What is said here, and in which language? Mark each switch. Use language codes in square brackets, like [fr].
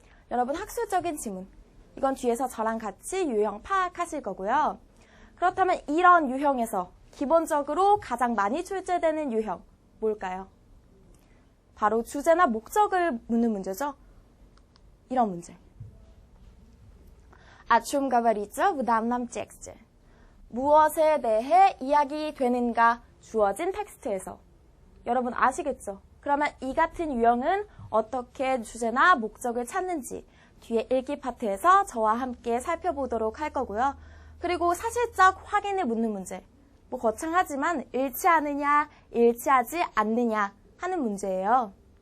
[ko] 여러분 학술적인 지문, 이건 뒤에서 저랑 같이 유형 파악하실 거고요. 그렇다면 이런 유형에서 기본적으로 가장 많이 출제되는 유형 뭘까요? 바로 주제나 목적을 묻는 문제죠. 이런 문제. [ru] О чем говорится в данном тексте? [ko] 무엇에 대해 이야기되는가 주어진 텍스트에서. 여러분 아시겠죠? 그러면 이 같은 유형은 어떻게 주제나 목적을 찾는지 뒤에 읽기 파트에서 저와 함께 살펴보도록 할 거고요. 그리고 사실적 확인을 묻는 문제. 뭐 거창하지만 일치하느냐, 일치하지 않느냐 하는 문제예요.